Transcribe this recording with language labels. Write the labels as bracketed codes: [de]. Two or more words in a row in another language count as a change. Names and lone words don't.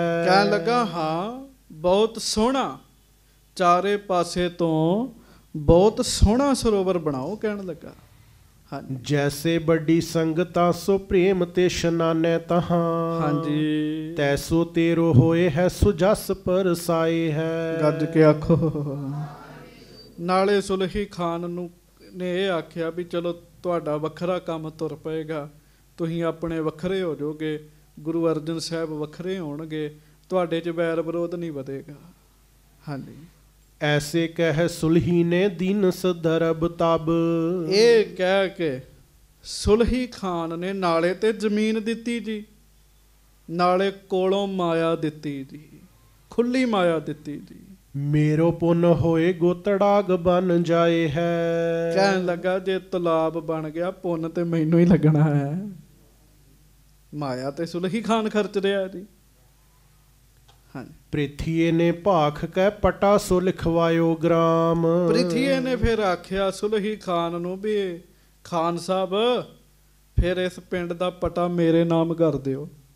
[pa] ਕਹਿਣ ਲੱਗਾ ਹਾਂ ਬਹੁਤ ਸੋਹਣਾ, ਚਾਰੇ ਪਾਸੇ ਤੋ ਬਹੁਤ ਸੋਹਣਾ ਸਰੋਵਰ ਬਣਾਓ ਕਹਿਣ ਲੱਗਾ। ਹਾਂ ਜੀ। [bra] जैसे बड़ी संगता सो प्रेम ते शनाने तहां। [pa] ਹਾਂ ਜੀ। [bra] तैसो तेरो होए है सुजस परसाए है। [pa] ਗੱਜ ਕੇ ਆਖੋ। ਨਾਲੇ ਸੁਲਹੀ ਖਾਨ ਨੂੰ ਨੇ ਇਹ ਆਖਿਆ ਵੀ ਚਲੋ ਤੁਹਾਡਾ ਵੱਖਰਾ ਕੰਮ ਤੁਰ ਪਏਗਾ, ਤੁਸੀਂ ਆਪਣੇ ਵੱਖਰੇ ਹੋ ਜਾਓਗੇ, ਗੁਰੂ ਅਰਜਨ ਸਾਹਿਬ ਵੱਖਰੇ ਹੋਣਗੇ, ਤੁਹਾਡੇ 'ਚ ਵੈਰ ਵਿਰੋਧ ਨਹੀਂ ਵਧੇਗਾ। ਹਾਂਜੀ। [bra] ऐसे कह सुलही ने दीन सदरब तब। [pa] ਇਹ ਕਹਿ ਕੇ ਸੁਲਹੀ ਖਾਨ ਨੇ ਨਾਲੇ ਤੇ ਜ਼ਮੀਨ ਦਿੱਤੀ ਜੀ, ਨਾਲੇ ਕੋਲੋਂ ਮਾਇਆ ਦਿੱਤੀ ਜੀ, ਖੁੱਲੀ ਮਾਇਆ ਦਿੱਤੀ ਜੀ। [bra] मेरो पुन होए गो तड़ाग बन जाए है। [pa] ਕਹਿਣ ਲੱਗਾ ਜੇ ਤਲਾਬ ਬਣ ਗਿਆ ਪੁੰਨ ਤੇ ਮੈਨੂੰ ਹੀ ਲੱਗਣਾ ਹੈ। ਮਾਇਆ ਤੇ ਸੁਲਹੀ ਖਾਨ ਖਰਚ ਰਿਹਾ ਜੀ। ਹਾਂਜੀ। [bra] ਪ੍ਰਿਥੀਏ ਨੇ ਭਾਖ ਕਹਿ ਪਟਾ ਸੋ ਲਿਖਵਾਇਓ ਗ੍ਰਾਮ। [pa] ਪ੍ਰਿਥੀਏ ਨੇ ਫਿਰ ਆਖਿਆ ਸੁਲਹੀ ਖਾਨ ਨੂੰ ਵੀ ਖਾਨ ਸਾਹਿਬ ਫਿਰ ਇਸ ਪਿੰਡ ਦਾ ਪਟਾ ਮੇਰੇ ਨਾਮ ਕਰ ਦਿਓ।